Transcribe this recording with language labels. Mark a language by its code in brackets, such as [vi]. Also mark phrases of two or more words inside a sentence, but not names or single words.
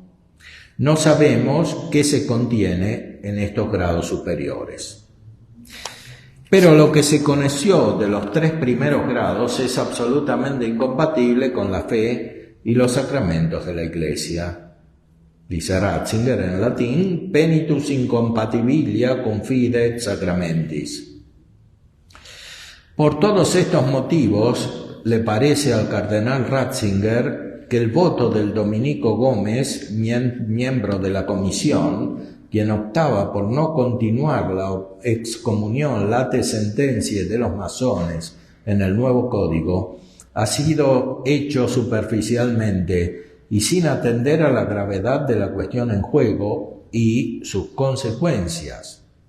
[es] No sabemos qué se contiene en estos grados superiores. Pero lo que se conoció de los 3 primeros grados es absolutamente incompatible con la fe y los sacramentos de la Iglesia. Dice Ratzinger en latín, [la] penitus incompatibilia cum fide et sacramentis. [es] Por todos estos motivos, le parece al cardenal Ratzinger que el voto del dominico Gómez, miembro de la comisión, quien optaba por no continuar la excomunión [la] late sentencia [es] de los masones en el nuevo código, ha sido hecho superficialmente y sin atender a la gravedad de la cuestión en juego y sus consecuencias.